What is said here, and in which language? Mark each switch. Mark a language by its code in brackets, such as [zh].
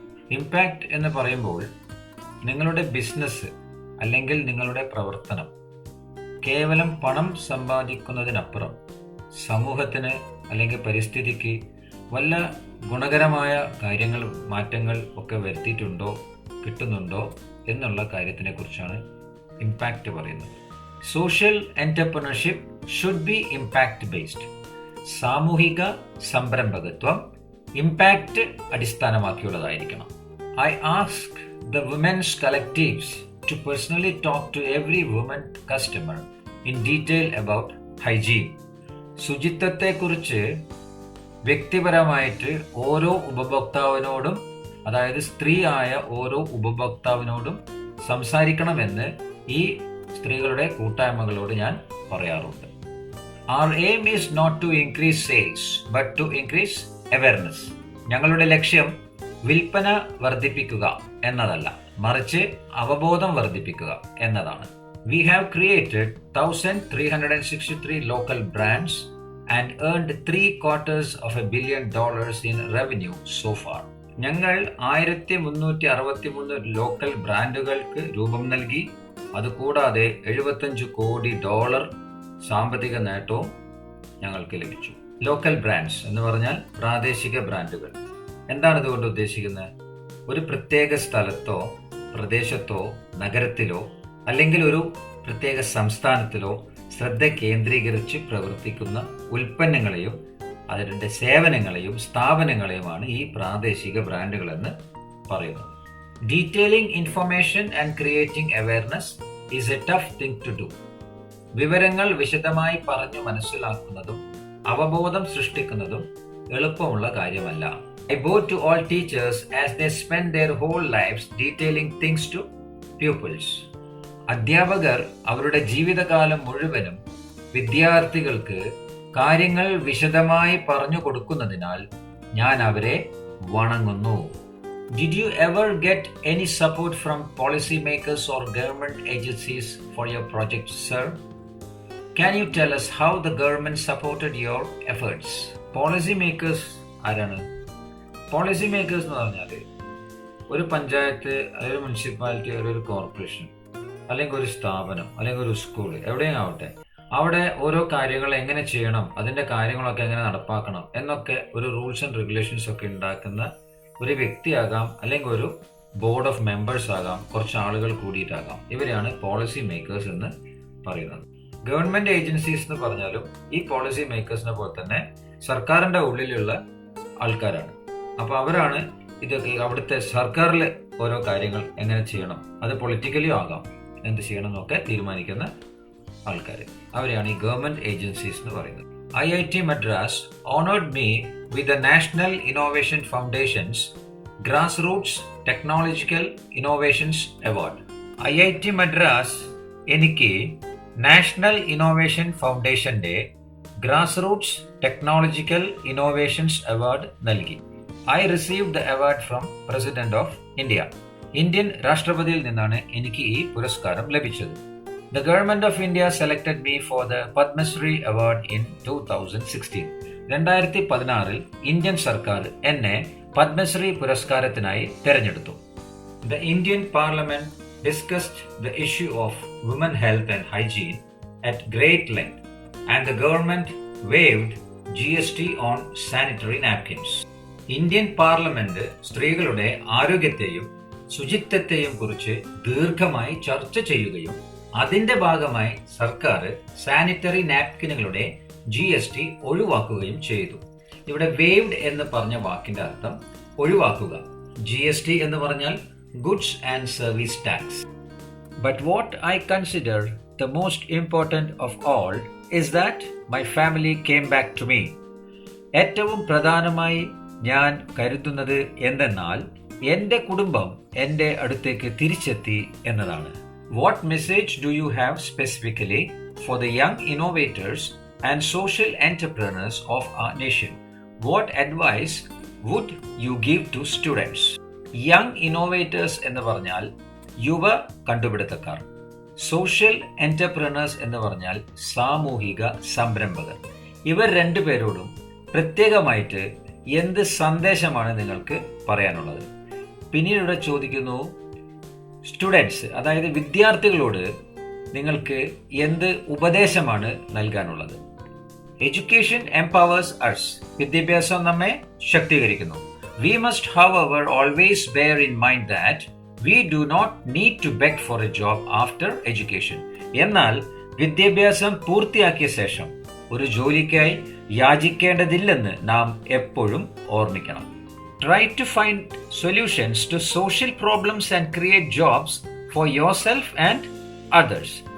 [ml] Impact എന്ന് പറയുമ്പോൾ നിങ്ങളുടെ ബിസിനസ് അല്ലെങ്കിൽ നിങ്ങളുടെ പ്രവർത്തനം കേവലം പണം സമ്പാദിക്കുന്നതിനപ്പുറം സമൂഹത്തിന് അല്ലെങ്കിൽ പരിസ്ഥിതിക്ക് വല്ല ഗുണകരമായ കാര്യങ്ങൾ, മാറ്റങ്ങൾ ഒക്കെ വരുത്തിയിട്ടുണ്ടോ, കിട്ടുന്നുണ്ടോ എന്നുള്ള കാര്യത്തിനെ കുറിച്ചാണ് ഇമ്പാക്റ്റ് പറയുന്നത്. [en] Social entrepreneurship should be impact based. [ml] സാമൂഹിക സംരംഭകത്വം impact അടിസ്ഥാനമാക്കിയുള്ളതായിരിക്കണം. [en] I ask the women's collectives to personally talk to every woman customer in detail about hygiene. [ml] ശുചിത്വത്തെക്കുറിച്ച് വ്യക്തിപരമായിട്ട് ഓരോ ഉപഭോക്താവിനോടും, അതായത് സ്ത്രീ ആയ ഓരോ ഉപഭോക്താവിനോടും സംസാരിക്കണമെന്ന് ഈ സ്ത്രീകളുടെ കൂട്ടായ്മകളോട് ഞാൻ പറയാറുണ്ട്. [en] Our aim is not to increase sales but to increase awareness. [ml] ഞങ്ങളുടെ ലക്ഷ്യം വിൽപ്പന വർദ്ധിപ്പിക്കുക എന്നതല്ല, മറിച്ച് അവബോധം വർദ്ധിപ്പിക്കുക എന്നതാണ്. [en] We have created 1,363 local brands and earned $750 million in revenue so far. [ml] ഞങ്ങൾ 1363 ലോക്കൽ ബ്രാൻഡുകൾക്ക് രൂപം നൽകി. അതുകൂടാതെ $75 കോടി സാമ്പത്തിക നേട്ടവും ഞങ്ങൾക്ക് ലഭിച്ചു. ലോക്കൽ ബ്രാൻഡ്സ് എന്ന് പറഞ്ഞാൽ പ്രാദേശിക ബ്രാൻഡുകൾ. എന്താണ് ഇതുകൊണ്ട് ഉദ്ദേശിക്കുന്നത്? ഒരു പ്രത്യേക സ്ഥലത്തോ പ്രദേശത്തോ നഗരത്തിലോ അല്ലെങ്കിൽ ഒരു പ്രത്യേക സംസ്ഥാനത്തിലോ ശ്രദ്ധ കേന്ദ്രീകരിച്ച് പ്രവർത്തിക്കുന്ന ഉൽപ്പന്നങ്ങളെയും അതിൻ്റെ സേവനങ്ങളെയും സ്ഥാപനങ്ങളെയുമാണ് ഈ പ്രാദേശിക ബ്രാൻഡുകൾ എന്ന് പറയുന്നത്. [en] Detailing information and creating awareness is a tough thing to do. [ml] വിവരങ്ങൾ വിശദമായി പറഞ്ഞു മനസ്സിലാക്കുന്നതും അവബോധം സൃഷ്ടിക്കുന്നതും എളുപ്പമുള്ള കാര്യമല്ല. [en] I bow to all teachers as they spend their whole lives detailing things to pupils. [ml] അധ്യാപകർ അവരുടെ ജീവിതകാലം മുഴുവനും വിദ്യാർത്ഥികൾക്ക് കാര്യങ്ങൾ വിശദമായി പറഞ്ഞു കൊടുക്കുന്നതിനാൽ ഞാൻ അവരെ വണങ്ങുന്നു. [en] Did you ever get any support from policy makers or government agencies for your project, sir? Can you tell us how the government supported your efforts? [ml] Policy makers ആരാണ്? പോളിസി മേക്കേഴ്സ് എന്ന് പറഞ്ഞാൽ ഒരു പഞ്ചായത്ത്, ഒരു മുനിസിപ്പാലിറ്റി, ഒരു corporation, അല്ലെങ്കിൽ ഒരു സ്ഥാപനം, അല്ലെങ്കിൽ ഒരു സ്കൂൾ, എവിടെയും ആവട്ടെ, അവിടെ ഓരോ കാര്യങ്ങൾ എങ്ങനെ ചെയ്യണം, അതിന്റെ കാര്യങ്ങളൊക്കെ എങ്ങനെ നടപ്പാക്കണം എന്നൊക്കെ ഒരു റൂൾസ് ആൻഡ് റെഗുലേഷൻസ് ഒക്കെ ഉണ്ടാക്കുന്ന ഒരു വ്യക്തിയാകാം, അല്ലെങ്കിൽ ഒരു ബോർഡ് ഓഫ് മെമ്പേഴ്സ് ആകാം, കുറച്ച് ആളുകൾ കൂടിയിട്ടാകാം. ഇവരെയാണ് പോളിസി മേക്കേഴ്സ് എന്ന് പറയുന്നത്. ഗവൺമെന്റ് ഏജൻസീസ് എന്ന് പറഞ്ഞാലും ഈ പോളിസി മേക്കേഴ്സിനെ പോലെ തന്നെ സർക്കാരിന്റെ ഉള്ളിലുള്ള ആൾക്കാരാണ്. അപ്പൊ അവരാണ് ഇതൊക്കെ അവിടുത്തെ സർക്കാരിൽ ഓരോ കാര്യങ്ങൾ എങ്ങനെ ചെയ്യണം, അത് പൊളിറ്റിക്കലിയും ആകാം, എന്ത് ചെയ്യണം എന്നൊക്കെ തീരുമാനിക്കുന്ന ആൾക്കാർ. അവരെയാണ് ഈ ഗവൺമെന്റ് ഏജൻസീസ് എന്ന് പറയുന്നത്. [en] IIT Madras honored me with the National Innovation Foundation's Grassroots Technological Innovations Award. [ml] IIT Madras എനിക്ക് നാഷണൽ ഇന്നോവേഷൻ ഫൗണ്ടേഷന്റെ ഗ്രാസ്റൂട്ട്സ് ടെക്നോളജിക്കൽ ഇന്നോവേഷൻസ് അവാർഡ് നൽകി. [en] I received the award from President of India. [ml] Indian രാഷ്ട്രപതിയിൽ നിന്നാണ് എനിക്ക് ഈ പുരസ്കാരം ലഭിച്ചത്. [en] The Government of India selected me for the Padma Shri Award in 2016. [ml] 2016 Indian സർക്കാർ എന്നെ പത്മശ്രീ പുരസ്കാരത്തിനായി തെരഞ്ഞെടുത്തു. [en] The Indian Parliament discussed the issue of women health and hygiene at great length, and the government waived GST on sanitary napkins. [ml] Indian parliament സ്ത്രീകളുടെ ആരോഗ്യത്തെയും ശുചിത്വത്തെയും കുറിച്ച് ദീർഘമായി ചർച്ച ചെയ്യുകയും അതിന്റെ ഭാഗമായി സർക്കാർ സാനിറ്ററി നാപ്കിനുകളുടെ GST ഒഴിവാക്കുകയും ചെയ്തു. ഇവിടെ വേവ്ഡ് എന്ന് പറഞ്ഞ വാക്കിന്റെ അർത്ഥം ഒഴിവാക്കുക. GST എന്ന് പറഞ്ഞാൽ goods and service tax. [en] But what I consider the most important of all is that my family came back to me. [ml] ഏറ്റവും പ്രധാനമായി ഞാൻ കരുതുന്നത് എന്തെന്നാൽ എൻ്റെ കുടുംബം എൻ്റെ അടുത്തേക്ക് തിരിച്ചെത്തി എന്നതാണ്. [en] What message do you have specifically for the young innovators and social entrepreneurs of our nation? What advice would you give to students? [ml] Young innovators എന്ന് പറഞ്ഞാൽ യുവ കണ്ടുപിടുത്തക്കാർ. സോഷ്യൽ എന്റർപ്രണേഴ്സ് എന്ന് പറഞ്ഞാൽ സാമൂഹിക സംരംഭകർ. ഇവർ രണ്ടുപേരോടും പ്രത്യേകമായിട്ട് എന്ത് സന്ദേശമാണ് നിങ്ങൾക്ക് പറയാനുള്ളത്? പിന്നീട് ഇവിടെ ചോദിക്കുന്നു, സ്റ്റുഡൻസ് അതായത് വിദ്യാർത്ഥികളോട് നിങ്ങൾക്ക് എന്ത് ഉപദേശമാണ് നൽകാനുള്ളത്? [en] Education empowers us. [ml] വിദ്യാഭ്യാസം നമ്മെ ശക്തീകരിക്കുന്നു. [en] We must, however, always bear in mind that we do not need to beg for a job after education. [ml] എന്നാൽ വിദ്യാഭ്യാസം പൂർത്തിയാക്കിയ ശേഷം ഒരു ജോലിക്കായി യാചിക്കേണ്ടതില്ലെന്ന് നാം എപ്പോഴും ഓർമ്മിക്കണം. [en] Try to find solutions to social problems and create jobs for yourself and others.